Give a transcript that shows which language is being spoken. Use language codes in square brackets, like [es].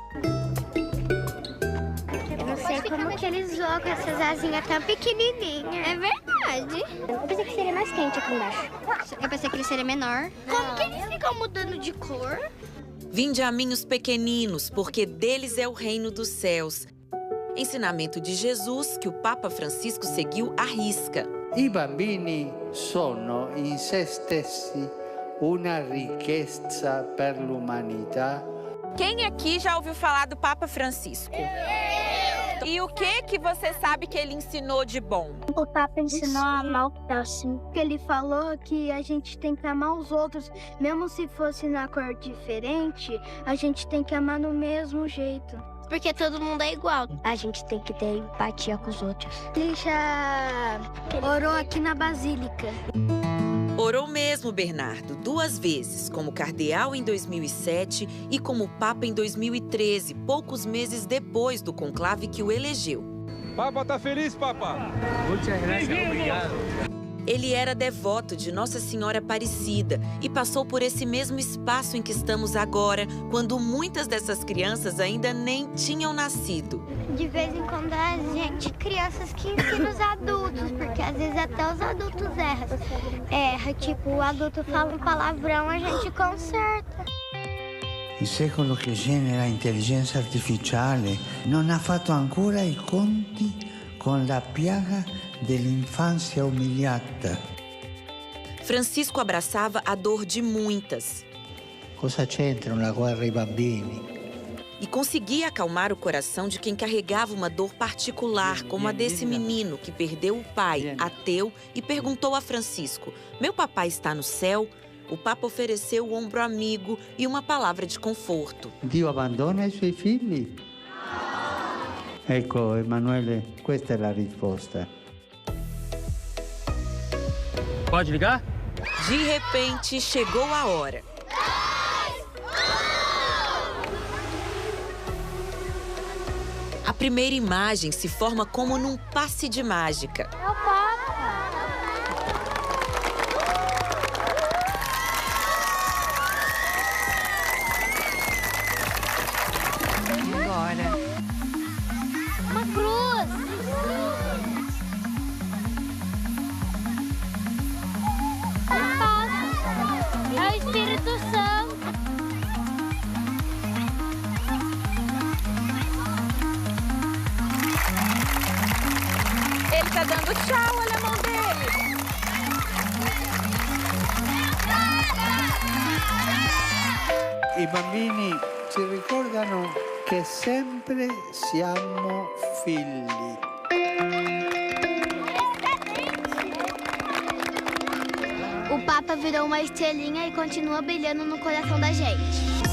[pt] Eu não sei como que eles jogam essas asinhas tão pequenininhas. É verdade. Eu pensei que seria mais quente aqui embaixo. Eu pensei que ele seria menor. Como que eles ficam mudando de cor? Vindaminhos pequeninos, porque deles é o reino dos céus. Ensinamento de Jesus que o Papa Francisco seguiu à risca. [it] I bambini sono in se stessi una ricchezza per l'umanità. [pt] Quem aqui já ouviu falar do Papa Francisco? E o que você sabe que ele ensinou de bom? O Papa ensinou a amar o próximo. Ele falou que a gente tem que amar os outros, mesmo se fosse na cor diferente, a gente tem que amar no mesmo jeito. Porque todo mundo é igual. A gente tem que ter empatia com os outros. Ele já orou aqui na Basílica. Orou mesmo, Bernardo, 2 vezes, como cardeal em 2007 e como Papa em 2013, poucos meses depois do conclave que o elegeu. Papa tá feliz, Papa? Muitas graças, obrigado. Ele era devoto de Nossa Senhora Aparecida e passou por esse mesmo espaço em que estamos agora, quando muitas dessas crianças ainda nem tinham nascido. De vez em quando a gente, crianças que ensinam os adultos, porque às vezes até os adultos erram. Tipo, o adulto fala um palavrão, a gente conserta. [it] Il secolo che genera intelligenza artificiale non ha fatto ancora i conti con la piaga dell'infanzia umiliata. [pt] Francisco abraçava a dor de muitas. [it] Cosa c'entrano la guerra e i bambini? [pt] E conseguia acalmar o coração de quem carregava uma dor particular, como a desse menino que perdeu o pai, ateu, e perguntou a Francisco: "Meu papai está no céu?" O Papa ofereceu o ombro amigo e uma palavra de conforto. [it] Dio abbandona i suoi figli? Ecco, Emanuele, questa è la risposta. [pt] Pode ligar? De repente, chegou a hora. A primeira imagem se forma como num passe de mágica. É o Papa. Agora. Uma cruz. Um passo. É o Espírito Santo. Ele tá dando tchau, olha a mão dele. [it] I bambini si ricordano che sempre siamo figli. [pt] O Papa virou uma estrelinha e continua brilhando no coração da gente.